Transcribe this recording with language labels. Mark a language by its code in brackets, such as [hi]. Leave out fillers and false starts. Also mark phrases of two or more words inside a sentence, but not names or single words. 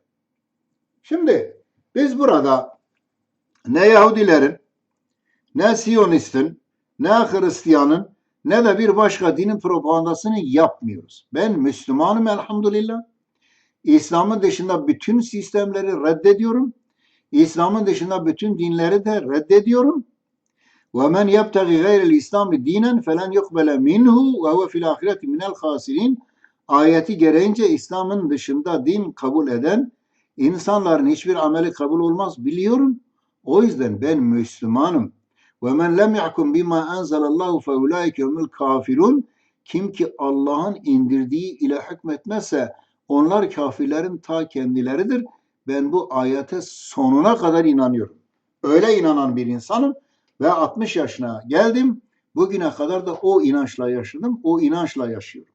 [tr] Şimdi biz burada ne Yahudilerin, ne Siyonistin, ne Hristiyanın, ne de bir başka dinin propagandasını yapmıyoruz. Ben Müslümanım elhamdülillah. İslam'ın dışında bütün sistemleri reddediyorum. İslam'ın dışında bütün dinleri de reddediyorum. [ar] وَمَنْ يَبْتَغِ غَيْرِ الْاِسْلَامِ دِينًا فَلَنْ يُقْبَلَ مِنْهُ وَهُوَ فِي الْآخِرَةِ مِنَ الْخَاسِرِينَ [tr] Ayeti gereğince İslam'ın dışında din kabul eden insanların hiçbir ameli kabul olmaz biliyorum. O yüzden ben Müslümanım. [ar] وَمَنْ لَمْ يَحْكُمْ بِمَا أَنْزَلَ اللّٰهُ فَاُولَٰئِكَ هُمُ الْكَافِرُونَ [tr] Kim ki Allah'ın indirdiği ile hükmetmezse onlar kafirlerin ta kendileridir. Ben bu ayete sonuna kadar inanıyorum. Öyle inanan bir insanım ve 60 yaşına geldim. Bugüne kadar da o inançla yaşadım, o inançla yaşıyorum.